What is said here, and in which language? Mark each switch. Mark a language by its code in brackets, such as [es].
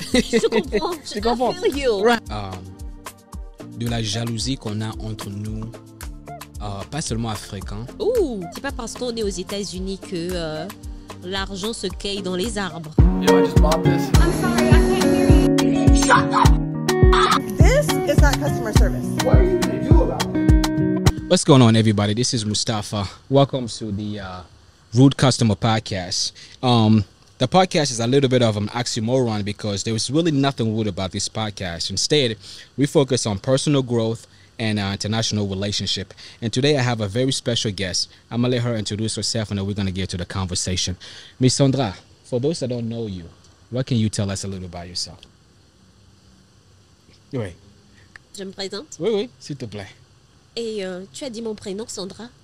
[fr] Je comprends. Je comprends. [en] I feel you. Right. [fr] De la jalousie qu'on a entre nous, pas seulement africains. Ouh, c'est pas parce qu'on est aux États-Unis que l'argent se cueille dans les arbres. [en] Yo, I just bought this. I'm sorry, I can't hear you. Shut up! This is not customer service. What are you gonna do about it? What's going on, everybody? This is Mustafa. Welcome to the Rude Customer Podcast. The podcast is a little bit of an oxymoron because there was really nothing rude about this podcast. Instead, we focus on personal growth and international relationship. And today I have a very special guest. I'm going to let her introduce herself and then we're going to get to the conversation. Miss Sandra, for those that don't know you, what can you tell us a little about yourself? [fr] Oui, Je me présente. oui, s'il te plaît. Et tu as dit mon prénom, Sandra.